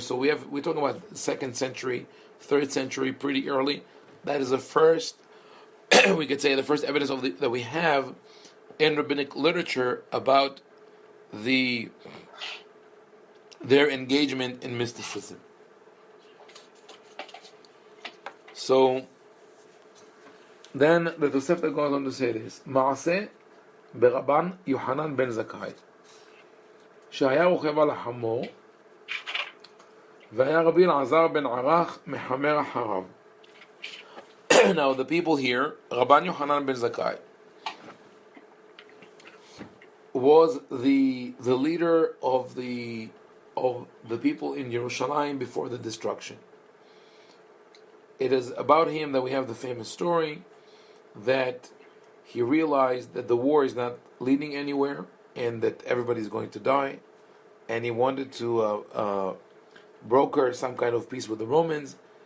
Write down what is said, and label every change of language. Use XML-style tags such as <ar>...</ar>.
<en>So we're talking about 2nd century, 3rd century, pretty early. That is the first, we could say, the first evidence that we have in rabbinic literature about their engagement in mysticism. So then the Tosefta goes on to say this: Maaseh</en> <he>ברבן יוחנן בן זכאי שהיה רוכב על החמור והיה רבי אלעזר בן ערך מחמר אחריו.</he> <en>Now the people here, Rabban Yochanan ben Zakkai was the leader of the people in Jerusalem before the destruction. It is about him that we have the famous story that he realized that the war is not leading anywhere and that everybody's going to die, and he wanted to broker some kind of peace with the Romans.</en>